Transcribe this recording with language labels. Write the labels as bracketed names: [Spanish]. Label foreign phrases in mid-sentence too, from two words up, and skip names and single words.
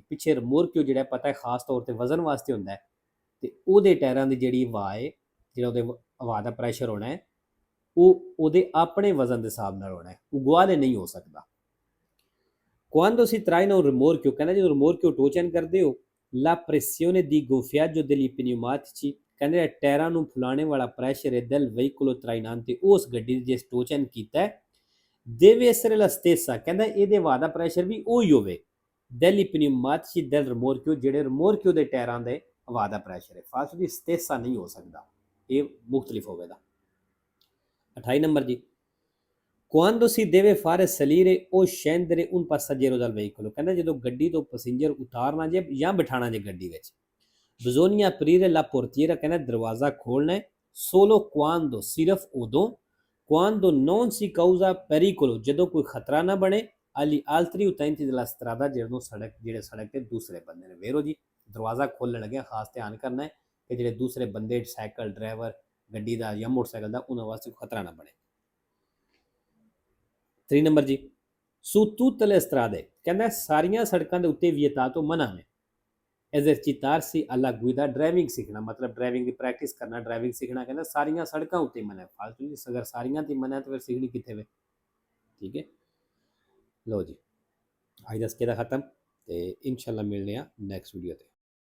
[Punjabi] ਪਿੱਛੇ ਰਿਮੋਰਕਿਓ ਜਿਹੜਾ ਪਤਾ ਹੈ ਖਾਸ ਤੌਰ ਤੇ ਵਜ਼ਨ ਵਾਸਤੇ ਹੁੰਦਾ ਹੈ, ਤੇ ਉਹਦੇ ਟਾਇਰਾਂ ਦੀ ਜਿਹੜੀ ਹਵਾ ਹੈ, ਜਿਹੜਾ ਉਹਦੇ ਹਵਾ ਦਾ ਪ੍ਰੈਸ਼ਰ ਹੋਣਾ ਹੈ, ਉਹ ਉਹਦੇ ਆਪਣੇ ਵਜ਼ਨ ਦੇ ਹਿਸਾਬ ਨਾਲ ਹੋਣਾ ਹੈ, ਉਗੁਆਲੇ ਨਹੀਂ ਹੋ ਸਕਦਾ। [Italian] Quando si traina un rimorchio, [Punjabi] ਕਹਿੰਦਾ ਜਦੋਂ ਰਿਮੋਰਕਿਓ ਟੋਚਨ ਕਰਦੇ ਹੋ, [Italian] la pressione di gonfiaggio degli pneumatici, [Punjabi] ਕਹਿੰਦੇ ਟਾਇਰਾਂ ਨੂੰ ਫੁਲਾਣੇ ਵਾਲਾ ਪ੍ਰੈਸ਼ਰ ਹੈ [Italian] del veicolo trainante, [Punjabi] ਉਸ ਗੱਡੀ ਦੇ ਜਿਸ ਟੋਚਨ ਕੀਤਾ ਹੈ, [Italian] deve essere la stessa, [Punjabi] ਕਹਿੰਦਾ ਇਹਦੇ ਹਵਾ ਦਾ ਪ੍ਰੈਸ਼ਰ ਵੀ ਉਹੀ ਹੋਵੇ [Italian] degli pneumatici del rimorchio, [Punjabi] ਜਿਹੜੇ ਰਿਮੋਰਕਿਓ ਦੇ ਟਾਇਰਾਂ ਦੇ ਹਵਾ ਦਾ ਪ੍ਰੈਸ਼ਰ ਹੈ, ਫਾਸਟ ਦੀ ਸਟੇਸਾ ਨਹੀਂ ਹੋ ਸਕਦਾ, ਇਹ ਮੁਖਤਲਿਫ ਹੋਵੇਗਾ। 28 ਨੰਬਰ ਜੀ, [Italian] quando si deve fare salire o scendere un passeggero dal veicolo, [Punjabi] ਕਹਿੰਦਾ ਜਦੋਂ ਗੱਡੀ ਤੋਂ ਪੈਸੇਂਜਰ ਉਤਾਰਨਾ ਜੇ ਜਾਂ ਬਿਠਾਣਾ ਜੇ ਗੱਡੀ ਵਿੱਚ, [Italian] bisogna aprire la portiera, [Punjabi] ਕਹਿੰਦਾ ਦਰਵਾਜ਼ਾ ਖੋਲਣਾ ਹੈ, [Italian] solo quando, [Punjabi] ਸਿਰਫ ਉਦੋਂ, [Italian] quando non si causa pericolo, [Punjabi] ਜਦੋਂ ਕੋਈ ਖਤਰਾ ਨਾ ਬਣੇ, [Italian] agli altri utenti della strada, [Punjabi] ਜਿਹੜੇ ਸੜਕ ਤੇ ਦੂਸਰੇ ਬੰਦੇ ਨੇ। ਵੇਰੋ ਜੀ ਦਰਵਾਜ਼ਾ ਖੋਲਣ ਲੱਗਿਆ ਖਾਸ ਧਿਆਨ ਕਰਨਾ ਹੈ ਕਿ ਜਿਹੜੇ ਦੂਸਰੇ ਬੰਦੇ, ਸਾਈਕਲ ਡਰਾਈਵਰ, ਗੱਡੀ ਦਾ ਜਾਂ ਮੋਟਰਸਾਈਕਲ ਦਾ, ਉਹਨਾਂ ਵਾਸਤੇ ਖਤਰਾ ਨਾ ਬਣੇ। 3 ਨੰਬਰ ਜੀ, [Italian] su tutte le strade, [Punjabi] ਕਹਿੰਦਾ ਸਾਰੀਆਂ ਸੜਕਾਂ ਦੇ ਉੱਤੇ vietato ਮਨਾ ਹੈ, [Italian] esercitarsi alla guida, [Punjabi] ਡਰਾਈਵਿੰਗ ਸਿੱਖਣਾ, ਮਤਲਬ ਡਰਾਈਵਿੰਗ ਦੀ ਪ੍ਰੈਕਟਿਸ ਕਰਨਾ, ਡਰਾਈਵਿੰਗ ਸਿੱਖਣਾ, ਕਹਿੰਦਾ ਸਾਰੀਆਂ ਸੜਕਾਂ ਉੱਤੇ ਮਨਾ ਹੈ। ਫਾਲਤੂ ਜੀ ਅਗਰ ਸਾਰੀਆਂ ਤੇ ਮਨਾ ਹੈ ਤਾਂ ਫਿਰ ਸਿੱਖਣੀ ਕਿੱਥੇ ਵੇ? ਠੀਕ ਹੈ, ਲਓ ਜੀ ਅੱਜ ਦਾ ਸਕੇਦਾ ਖਤਮ, ਤੇ ਇਨਸ਼ਾਅੱਲਾ ਮਿਲਨੇ ਆ [English] next video [Punjabi] ਤੇ।